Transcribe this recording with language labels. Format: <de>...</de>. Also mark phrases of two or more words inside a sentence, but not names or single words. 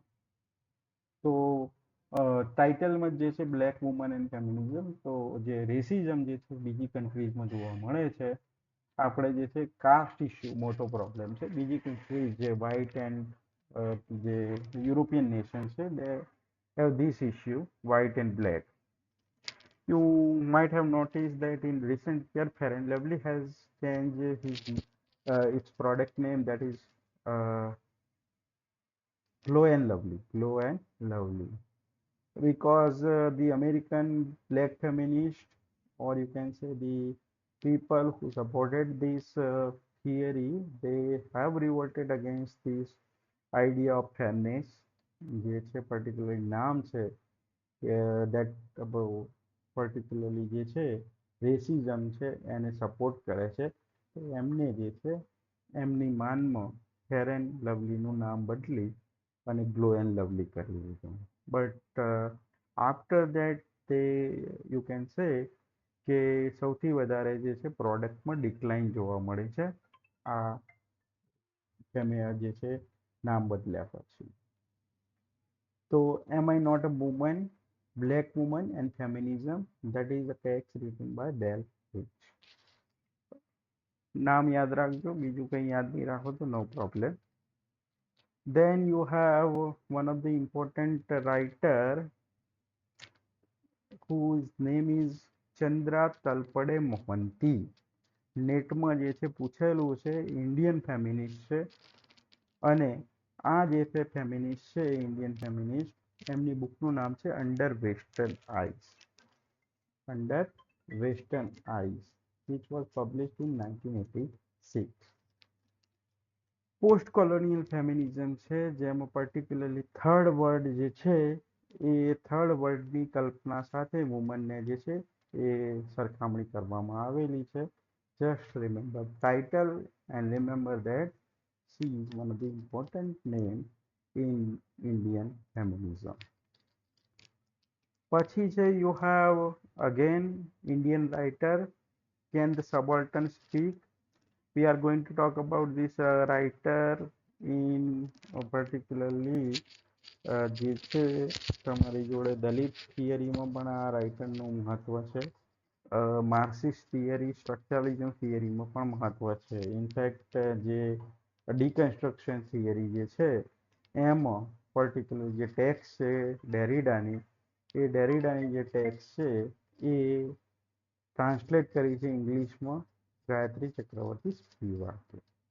<gu>તો ટાઇટલમાં જે છે બ્લેક વુમન એન્ડ ફેમિનિઝમ, તો જે રેસિઝમ જે છે બીજી કન્ટ્રીઝમાં જોવા મળે છે. આપણે જે છે</gu> <en>caste issue</en> <gu>મોટો પ્રોબ્લેમ છે. બીજી કન્ટ્રીઝ જે</gu> <en>white and</en> <gu>જે</gu> <en>European nation</en> <gu>છે</gu> <en>they have this issue white and black. You might have noticed that in recent year Fair and Lovely has changed its product name, that is Glow and Lovely. Glow and Lovely. Because the American black feminists, or you can say the people who supported this theory, they have revolted against this idea of fairness.</en> <gu>જે છે particularly નામ છે</gu> <en>that particularly</en> <gu>જે છે રેસિઝમ છે એને સપોર્ટ કરે છે. તો એમને જે છે એમની માનમાં ફેર એન્ડ લવલીનું નામ બદલી અને ગ્લો એન્ડ લવલી કરી દીધું.</gu> <en>but after that</en> <gu>તે</gu> <en>you can say</en> <gu>કે સૌથી વધારે જે છે પ્રોડક્ટમાં ડિક્લાઇન જોવા મળે છે આ જે છે નામ બદલ્યા પછી. તો એમ આઈ નોટ અ વુમન,</gu> <en>Black Woman and Feminism, that is a text written by Bell Hooks.</en> <gu>નામ યાદ રાખજો, બીજું કંઈ યાદ નહીં રાખો તો</gu> <en>no problem. Then you have one of the important writer whose name is ચંદ્રા તલપડે મોહંતી.</en> <gu>નેટમાં જે છે પૂછેલું છે,</gu> <en>Indian feminist</en> <gu>છે. અને આ જે છે ફેમિનિસ્ટ છે</gu> <en>Indian feminist</en> <gu>એમની બુકનું નામ છે અંડર વેસ્ટર્ન આઈઝ, અંડર વેસ્ટર્ન આઈઝ</gu> <en>which was published in 1986. post colonial feminism</en> <gu>છે જેમાં</gu> <en>particularly third world</en> <gu>જે છે એ</gu> <en>third worldની</en> <gu>કલ્પના સાથે વુમનને જે છે એ સરખામણી કરવામાં આવેલી છે.</gu> <en>just remember title and remember that she is one of the important name in Indian feminism.</en> <gu>પછી છે</gu> <en>you have again Indian writer Can the Subaltern Speak. We are going to talk about this writer in particularly</en> <gu>જે છે તમારી જોડે દલિત થિયરીમાં પણ આ રાઇટરનું મહત્વ છે,</gu> <en>Marxist theory structuralism theoryમાં</en> <gu>પણ મહત્વ છે. ઇનફેક્ટ જે</gu> <en>deconstruction theory</en> <gu>જે છે એમાં પર્ટિક્યુલર જે ટેક્સ છે ડેરિડાની, એ ડેરિડાની જે ટેક્સ છે એ ટ્રાન્સલેટ કરી છે ઇંગ્લિશમાં ગાયત્રી ચક્રવર્તી સ્પિવાકે.</gu>